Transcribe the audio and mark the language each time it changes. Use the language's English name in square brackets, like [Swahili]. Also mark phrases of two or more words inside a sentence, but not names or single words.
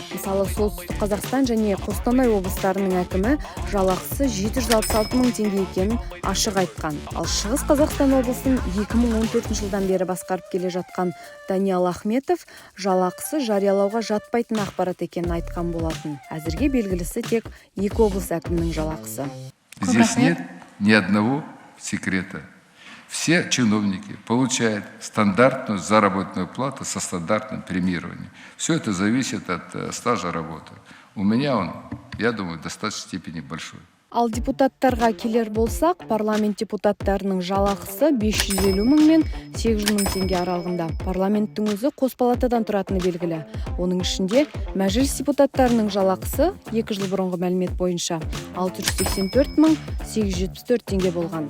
[Kazakh] Мысалы, Солтүстік Қазақстан және Қостанай облыстарының әкімі жалақысы 766 мың теңге екенін ашық айтқан. Ал Шығыс Қазақстан облысын 2014 жылдан бері басқарып келе жатқан Даниал Ахметов жалақысы жариялауға жатпайтын ақпарат екенін айтқан болатын. Әзірге белгілісі тек 2 облыс әкімінің жалақысы. [Russian] Здесь нет ни одного секрета. Все чиновники получают стандартную заработную плату со стандартным премированием. Все это зависит от стажа работы. У меня он, я думаю, в достаточной степени большой. [Kazakh] Ал депутаттарға келер болсақ, парламент депутаттарының жалақысы 550 мың мен 800 мың теңге аралығында. Парламенттің өзі қос палатадан тұратыны белгілі. Оның ішінде мәжіліс депутаттарының жалақысы 2 жыл бұрынғы мәлімет бойынша 684 мың 874 теңге болған.